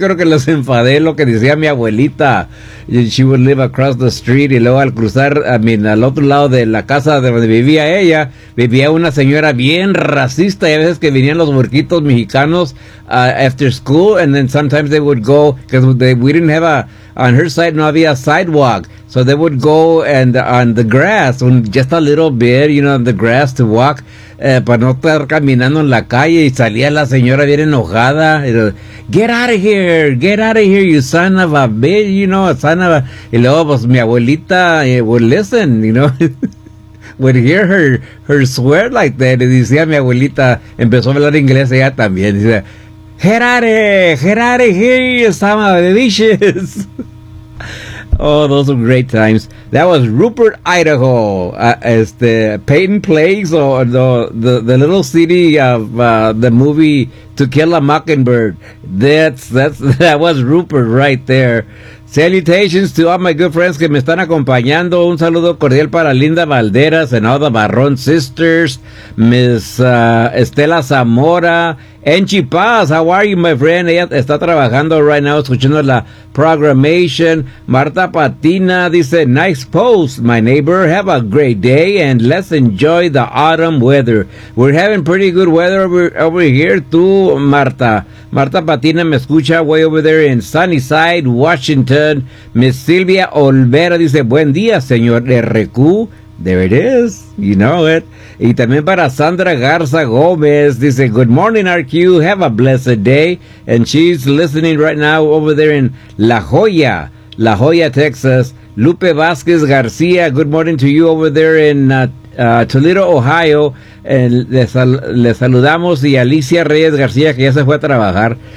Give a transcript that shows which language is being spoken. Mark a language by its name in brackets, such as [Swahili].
[Spanish] Yo creo que les enfadé lo que decía mi abuelita. [English] She would live across the street. [Spanish] Y luego al cruzar, al otro lado de la casa de donde vivía ella, vivía una señora bien racista. Y a veces que venían los burquitos mexicanos [English] after school. And then sometimes they would go, because we didn't have on her side [Spanish] no había [English] sidewalk. So they would go and on the grass, just a little bit, you know, on the grass to walk, [Spanish] para no estar caminando en la calle, y salía la señora bien enojada, [English] you know, get out of here, you son of a bitch, you know, son of a, [Spanish] y luego pues mi abuelita [English] would listen, you know, would hear her swear like that, [Spanish] y decía mi abuelita, empezó a hablar inglés ella también, y decía, [English] get out of here, you son of a bitch. Oh, those were great times. That was Rupert, Idaho, as the Peyton Plays, or the little city of the movie To Kill a Mockingbird. That was Rupert right there. Salutations to all my good friends [Spanish] que me están acompañando. Un saludo cordial para Linda Valderas [English] and all the Barrón sisters. Miss Estela Zamora. Enchi Paz, how are you, my friend? [Spanish] Ella está trabajando [English] right now, [Spanish] escuchando la programation. [English] Marta Patina dice, nice post, my neighbor. Have a great day and let's enjoy the autumn weather. We're having pretty good weather over here too, Marta. Marta Patina [Spanish] me escucha [English] way over there in Sunnyside, Washington. [Spanish] Miss Silvia Olvera dice, buen día, señor RQ. [English] There it is, you know it. [Spanish] Y también para [English] Sandra Garza Gomez, dice, good morning, RQ, have a blessed day. And she's listening right now over there in La Jolla, Texas. Lupe Vasquez Garcia, good morning to you over there in Toledo, Ohio. [Spanish] Le saludamos, y Alicia Reyes García, que ya se fue a trabajar.